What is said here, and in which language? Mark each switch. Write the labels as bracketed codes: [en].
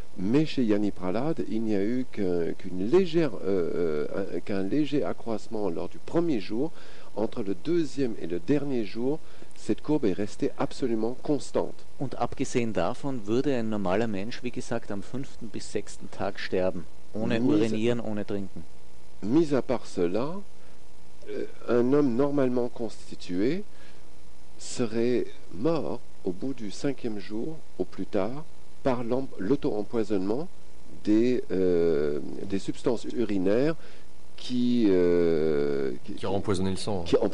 [fr] Mais chez Yanni Pralhad, il n'y a eu qu'un léger accroissement lors du premier jour. Entre le deuxième et le dernier jour, cette courbe est restée absolument constante. [de] Und abgesehen davon würde ein normaler Mensch, wie gesagt, am 5. bis 6. Tag sterben, ohne urinieren, ohne trinken. [fr] Mis à part cela, un homme normalement constitué serait mort au bout du 5e jour, au plus tard, par l'auto-empoisonnement des substances urinaires qui ont empoisonné le sang.